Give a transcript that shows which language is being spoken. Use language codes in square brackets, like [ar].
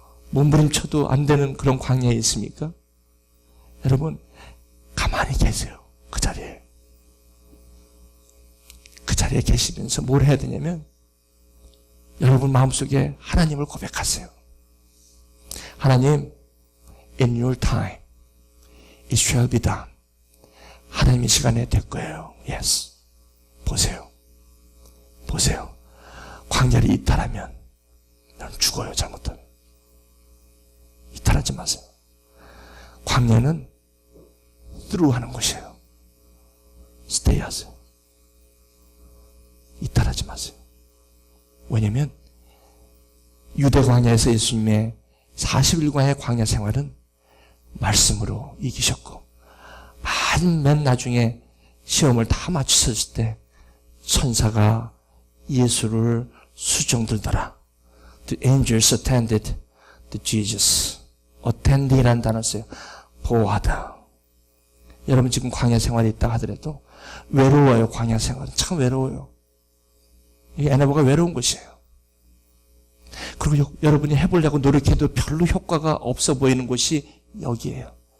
[ko] 몸부림쳐도 안 되는 그런 광야에 있습니까? 여러분 가만히 계세요. 그 자리에. 그 자리에 계시면서 뭘 해야 되냐면, 여러분 마음속에 하나님을 고백하세요. [en] 하나님, in your time it shall be done. [ko] 하나님의 시간에 될 거예요. [en] Yes. [ko] 보세요. 보세요. 광야를 이탈하면 넌 죽어요. 잘못하면. 이탈하지 마세요. 광야는 through 하는 곳이에요. stay 하세요. 이탈하지 마세요. 왜냐면 유대 광야에서 예수님의 40일간의 광야 생활은 말씀으로 이기셨고, 맨 나중에 시험을 다 맞추셨을 때 천사가 예수를 수종들더라. [en] The angels attended to Jesus. [ko] attend이라는 단어를 써요. 보호하다. 여러분 지금 광야 생활에 있다 하더라도 외로워요. 광야 생활은 참 외로워요. 이 에나보가 외로운 곳이에요. 그리고 여러분이 해보려고 노력해도 별로 효과가 없어 보이는 곳이 여기에요.